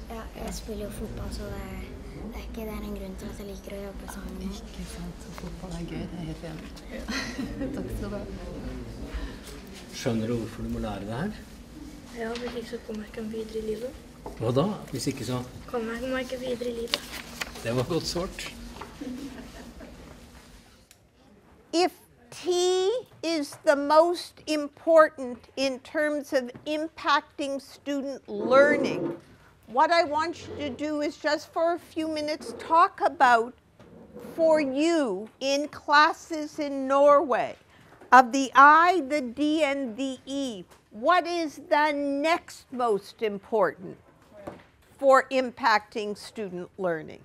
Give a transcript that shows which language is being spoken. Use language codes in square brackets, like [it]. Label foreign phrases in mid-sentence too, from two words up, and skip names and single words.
[no] ja, jeg spiller jo fotball, så det er en grunn til at jeg liker å jobbe sammen med. Ikke sant, så fotball er gøy, det er helt enig. Takk skal du ha. Skjønner du hvorfor du må lære det her? Ja, hvis ikke så kommer jeg ikke videre i livet. Hva da? Hvis ikke så? Kommer jeg ikke videre i livet. Det var godt svart. [en] If T is the most important in terms of impacting student learning, what I want you to do is just for a few minutes talk about, for you in classes in Norway, of the I, the D, and the E, what is the next most important for impacting student learning?